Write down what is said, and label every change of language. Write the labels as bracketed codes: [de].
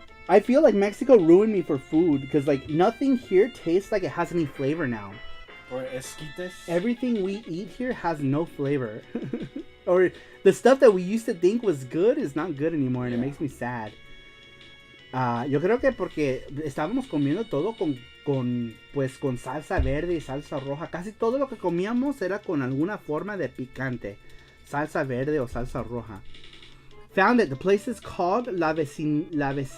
[en] I feel like Mexico ruined me for food because like nothing here tastes like it has any flavor now. Or esquites. Everything we eat here has no flavor. Or the stuff that we used to think was good is not good anymore, and it makes me sad. [es] Yo creo que porque estábamos comiendo todo con salsa verde y salsa roja. Casi todo lo que comíamos era con alguna forma de picante. Salsa verde o salsa roja. [en] Found it. The place is called La Vecindad.